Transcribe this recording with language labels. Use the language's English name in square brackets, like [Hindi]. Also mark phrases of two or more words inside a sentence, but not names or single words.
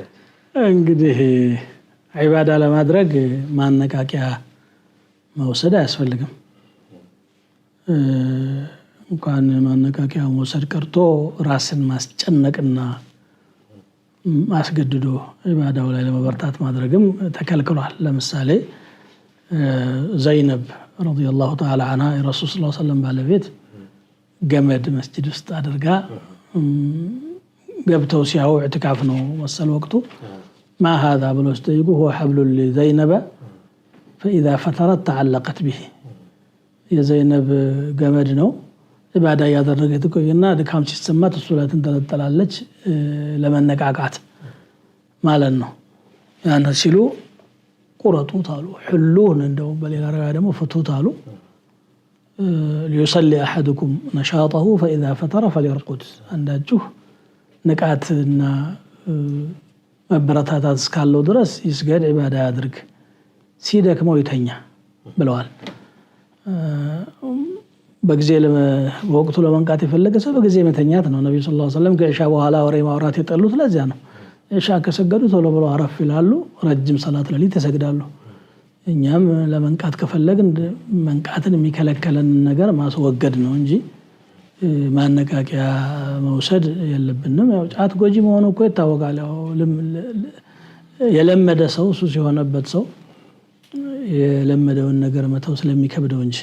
[Amharic] እንግዲህ ዒባዳ ለማድረግ ማነቃቂያ መውሰድ አያስፈልግም እንኳን ማነቃቂያ መውሰድ ቀርቶ ራስን ማስጨነቅና ማስገድዶ ዒባዳው ላይ ለመበርታት ማድረግም ተከልክሏል ለምሳሌ ዘይነብ [Arabic] رضي الله تعالى عنها [Amharic] የረሱል [Arabic] صلى الله عليه وسلم [Amharic] ባለቤት ገመድ መስጂድ ውስጥ አድርጋ ገብተው ሲያው ኢዕቲካፍ ነው መሰል ወቅቱ [Arabic] ما هذا [Amharic] ብለው ሲጠይቁ [Arabic] هو حبل لزينب فإذا فترت تعلقت به [Amharic] የዘይነብ ገመድ ነው ኢባዳ ያደረገች ቆይና ድካም ሲሰማት እሱ ላይ ተንጠለጠላለች ለመነቃቃት ማለት ነው ያን ሲሉ ቁረጡት አሉ ሁሉን እንደው በሌላ ረጋ ደግሞ ፍቱት አሉ [Arabic] ليصلي أحدكم نشاطه فإذا فتر فليرقد [Amharic] አንዳችሁ ንቃትና መበረታታት እስካለው ድረስ ይስገድ ኢባዳ ያድርግ ሲደክመው ይተኛ ብለዋል በጊዜ በወቅቱ ለመንቃት የፈለገ ሰው በጊዜ መተኛት ነው ነብዩ [Arabic] صلى الله عليه وسلم [Amharic] ከኢሻ በኋላ ወሬ ማውራት የጠሉት ለዚያ ነው ኢሻ ከሰገዱ ቶሎ ብሎ አረፍ ይላሉ ረጅም ሰላት ለሊት ይሰግዳሉ እኛም ለመንቃት ከፈለግን መንቃትን የሚከለከለን ነገር ማስወገድ ነው እንጂ ማነቃቂያ መውሰድ የለብንም ያው ጫት ጎጂ መሆኑ እኮ ይታወቃል ያው የለመደ ሰው ሱስ የሆነበት ሰው የለመደውን ነገር መተው ስለሚከብደው እንጂ